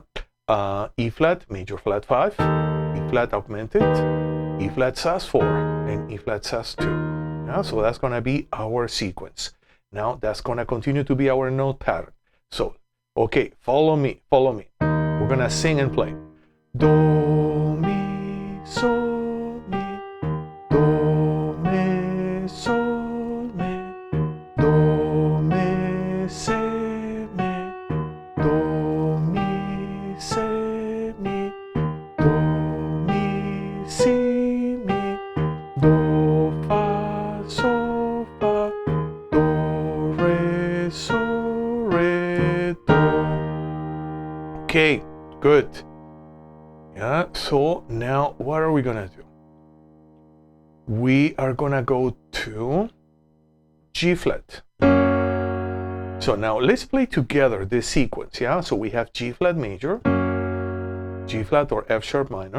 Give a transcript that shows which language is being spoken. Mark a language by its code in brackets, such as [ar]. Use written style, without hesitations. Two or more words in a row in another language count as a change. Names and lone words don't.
[en] E flat, major flat 5, E flat augmented, E flat sus4, and E flat sus2. Yeah, so that's going to be our sequence. Now that's going to continue to be our note pattern. So, okay, follow me. We're going to sing and play. Do, mi, sol, mi, do, mi, sol, mi, do, mi, se, mi, do, mi, se, mi, do, mi, si, mi, do, fa, sol, fa, do, re, sol, re, do. Okay, good. Yeah, so now what are we gonna do? We are gonna go to G flat. So now let's play together this sequence, yeah? So we have G flat major, G flat or F sharp minor.